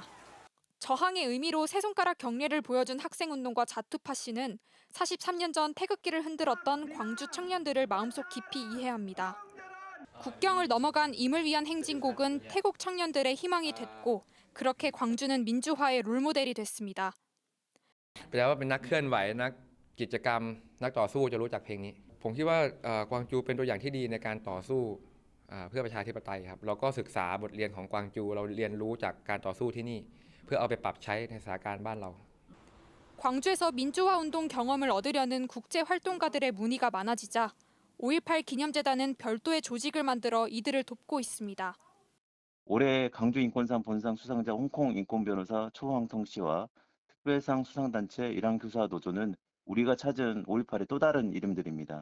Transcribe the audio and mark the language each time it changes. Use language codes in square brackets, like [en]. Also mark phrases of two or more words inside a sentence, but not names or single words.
[ko] 저항의 의미로 세 손가락 경례를 보여준 학생운동가 자투파 씨는 43년 전 태극기를 흔들었던 광주 청년들을 마음속 깊이 이해합니다. 국경을 넘어간 임을 위한 행진곡은 태국 청년들의 희망이 됐고 그렇게 광주는 민주화의 롤모델이 됐습니다. [th] แปลว่าเป็นนักเคลื่อนไหวนักกิจกรรมนักต่อสู้จะรู้จักเพลงนี้ผมคิดว่ากวางจูเป็นตัวอย่างที่ดีในการต่อสู้เพื่อประชาธิปไตยครับเราก็ศึกษาบทเรียนของกวางจูเราเรียนรู้จากการต่อสู้ที่นี่เพื่อเอาไปปรับใช้ในสถานการณ์บ้านเรา [ko] 광주에서 민주화 운동 경험을 얻으려는 국제 활동가들의 문의가 많아지자 5.18 기념재단은 별도의 조직을 만들어 이들을 돕고 있습니다. 올해 광주인권상 본상 수상자 홍콩 인권변호사 초황성 씨와 특별상 수상단체 일항교사노조는 우리가 찾은 5.18의 또 다른 이름들입니다.